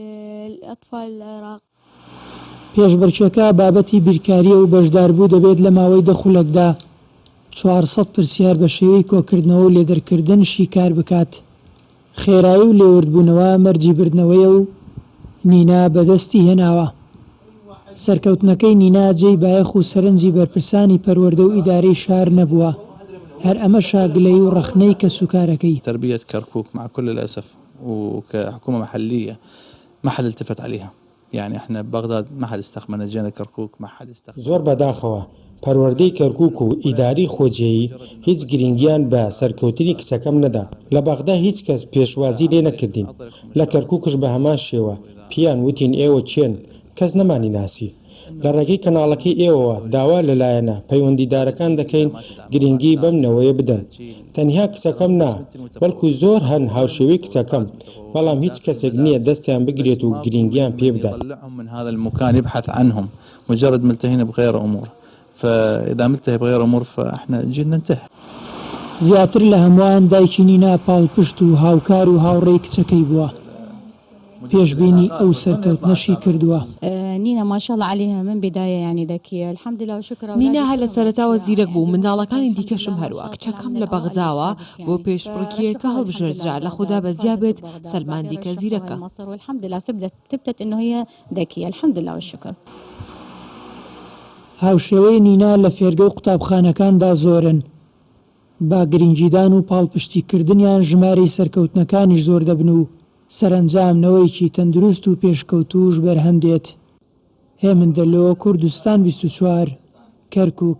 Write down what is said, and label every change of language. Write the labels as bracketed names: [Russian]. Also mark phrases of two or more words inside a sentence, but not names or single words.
[Central Kurdish] پێشبڕکێکە بابەتی بیرکاریە و بەشداربوو دەبێت لە ماوەی دەخولەکدا 400 پرسیار بە شێوەی کۆکردنەوە و لێدەرکردن شیکار بکات. خێرایی و لێوردبوونەوە مەرجی بردنەوەیە و نینا بەدەستی هێناوە. سەرکەوتنەکەی نینا جێی بایەخ و سەرنجی بەرپرسانی پەروەردە و ئیدارەی شار نەبووە. هەر ئەمە شاگلەی و ڕەخنەی کەسوکارەکەی. [Arabic] تربية كركوك مع كل الأسف وكحكومة محلية ما حد التفت عليها. يعني احنا ببغداد ما حد استخدمنا جينا كركوك ما حد استخدم. [Central Kurdish] زۆر بەداخەوە پەروەردەی کەرکووک و ئیداری خۆجێیی هیچ گرنگیان بە سەرکەوتنی کچەکەم نەدا. لە بەغدا هیچ کەس پێشوازی لێ نەکردین. لە کەرکووکش بە هەمان شێوە پیان وتین ئێوە چێن کەس نەمانی ناسی. لە ڕێگەی کەناڵەکەی ئێوەوە داوا لەلایەنە پەیوەندیدارەکان دەکەین گرنگی بەم بدەن. تەنیا کچەکەم نا بەڵکو زۆر هەن هاوشێوەی کچەکەم، بەڵام هیچ کەسێک نییە دەستیان بگرێت و گرنگیان پێ بدات. [Arabic] من هذا المكان يبحث عنهم مجرد ملتهين بغير أمور، فإذا ملتهي بغير أمور فإحنا جينا ننتهي. [Central Kurdish] زیاتر لە هەمووان دایکی نینا پاڵپشت و هاوکار و هاوڕێی کچەکەی بووە. پێشبینی ئەو سەرکەوتنەشی کردووە. [Arabic] نینا ماشاءالله عليها من بداية يعني ذكية الحمد لله وشكرا. [Central Kurdish] نینا هەر لە سەرەتاوە زیرەک بوو، منداڵەکانی دیکەشم هەروە. کچەکەم لە بەغداوە بۆ پێشبڕکێکە هەڵبژێردرا لە خوددا بەزیا بێت سەلمان دیکە زیرەکە. [Arabic] والحمد لله ثبتت إنه هي ذكية الحمد لله والشكر. [Central Kurdish] هاوشێوەی نینا لە فێرگە و قوتابخانەکاندا زۆرن. با گرنگیدان و پاڵپشتیکردنیان ژمارەی سەرکەوتنەکانیش زۆر دەبن و سەرنجامنەوەیکی تەندروست و پێشکەوتوش بەرهەم دێت. هێمندەلۆ، کوردستان 24 کەرکووک.